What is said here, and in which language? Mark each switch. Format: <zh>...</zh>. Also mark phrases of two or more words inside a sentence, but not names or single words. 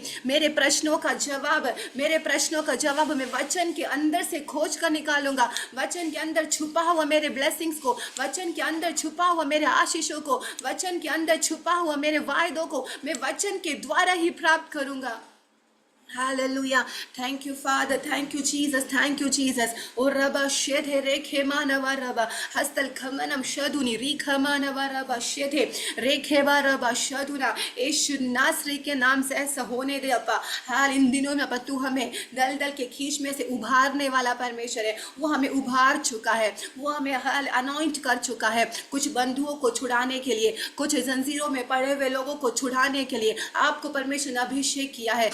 <hi>मेरे प्रश्नों का जवाब मैं वचन के अंदर से खोज कर निकालूंगा। वचन के अंदर छुपा हुआ मेरे ब्लेसिंग्स को, वचन के अंदर छुपा हुआ मेरे आशीषों को, वचन के अंदर छुपा हुआ मेरे वायदों को मैं वचन के द्वारा ही प्राप्त करूंगा।</hi> <en>Hallelujah. Thank you, Father. Thank you, Jesus. Thank you, Jesus. O Rabba Shedhe Rekhe Manava Rabba Hastal Kamanam Shaduni Rikha Manava Rabba Shedhe Rekhe Rabba Shaduna</en> <hi>यीशु नासरी के नाम से ऐसा होने दे अप्पा। हाल इन दिनों में अप्पा तू हमें दल दल के खींच में से उभारने वाला परमेश्वर है। वो हमें उभार चुका है, वो हमें हाल अनॉइंट कर चुका है, कुछ बंधुओं को छुड़ाने के लिए, कुछ जंजीरों में पड़े हुए लोगों को छुड़ाने के लिए आपको परमेश्वर ने अभिषेक किया है।</hi>